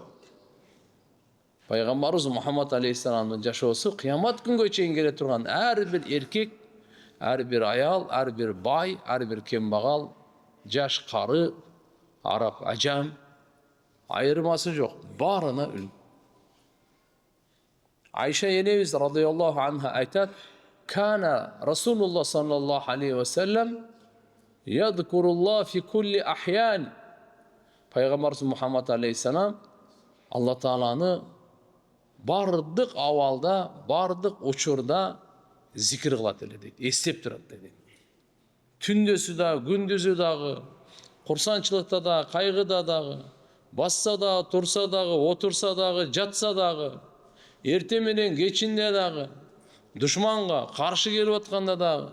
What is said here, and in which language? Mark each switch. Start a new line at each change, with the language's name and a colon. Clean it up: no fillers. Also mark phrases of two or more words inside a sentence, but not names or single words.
Kyrgyz: Пайгамбарыбыз Мухаммад алейхиссаламдын жашоосу кыямат күнгө чейин келе турган ар бир эркек, ар бир аял, ар бир бай, ар бир кембагал, жаш кары, араб, ажам айырмасы жок, баарына үлгү. Айша енебиз
Arabic: رضي الله عنها
Kyrgyz: айтат:
Arabic: "كان رسول الله صلى الله عليه وسلم يذكر الله في كل أحيان."
Kyrgyz: Пайгамбарыбыз Мухаммад алейхиссалам Алла Тааланы бардык абалда, бардык учурда зикир кылат эле дейт, эстеп турат дейт. Түндөсү дагы, күндүзү дагы, курсанчылыкта дагы, кайгыда дагы, басса дагы, турса дагы, отурса дагы, жатса дагы, эрте менен кечинде дагы, душманга каршы келип атканда дагы.